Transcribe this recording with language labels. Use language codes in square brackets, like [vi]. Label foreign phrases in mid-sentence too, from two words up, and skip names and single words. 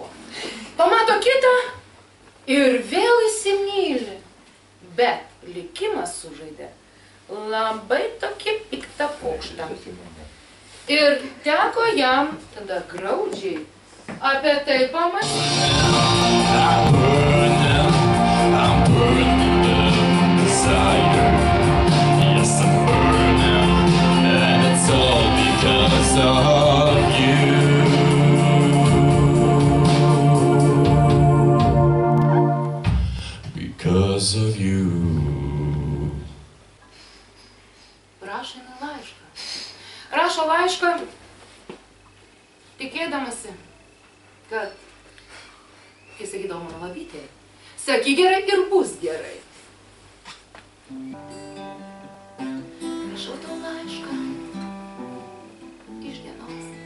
[lt] Pamato kitą ir vėl įsimyli. Bet likimas sužaidė labai tokį piktą pokštą. Ir teko jam tada graudžiai apie tai pamąstyti. [en] I'm burning desire. Yes, I'm burning, and it's all because of you. Because of you. [lt] Rašo laišką. Rašo laišką, tikėdamasi, kad, kai sakydavo mano labytė, sakyk gerai ir bus gerai. Rašau tau laišką iš dienos.